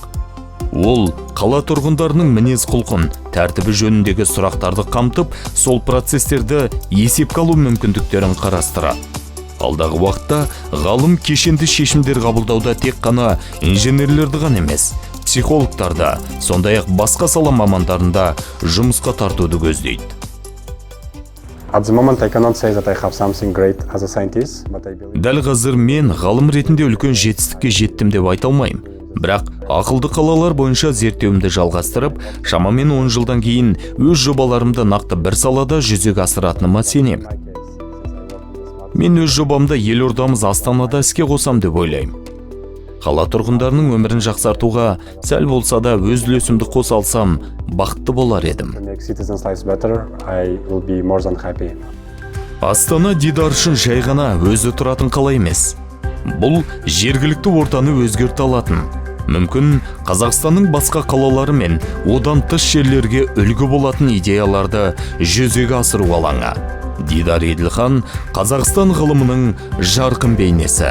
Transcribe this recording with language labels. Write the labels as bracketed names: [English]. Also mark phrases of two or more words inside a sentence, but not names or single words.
[Kazakh] Ол қала тұрғындарының мінез құлқын, тәртібі жөніндегі сұрақтарды қамтып, сол процестерді есепке алу мүмкіндіктерін қарастырады. Алдағы уақытта ғалым кешенді шешімдер қабылдауда тек қана инженерлерді ғана емес, психологтарда, сондай-ақ басқа сала мамандарында жұмысқа тартуды көздейді. [English] At the moment, I cannot say that I have something great as a scientist, but I believe [Kazakh] Дәл қазір мен ғалым ретінде үлкен жетістікке жеттім деп айта алмаймын. Бірақ ақылды қалалар бойынша зерттеуімді жалғастырып, шамамен 10 жылдан кейін өз жобаларымды нақты бір салада жүзеге асыратыныма сенемін. Мен өз жобамды елордамыз Астанада іске қосам деп ойлаймын. Қала тұрғындарының өмірін жақсартуға сәл болса да өз үлесімді қоса алсам, бақытты болар едім. [English] to make citizens' lives better, I will be more than happy. [Kazakh] Астана Дидар үшін жай ғана өзі тұратын қала емес. Бұл жергілікті ортаны өзгерте алатын. Мүмкін Қазақстанның басқа қалалары мен одан тыс жерлерге үлгі болатын идеяларды жүзеге асыру алаңы. Дидар Еділхан Қазақстан ғылымының жарқын бейнесі.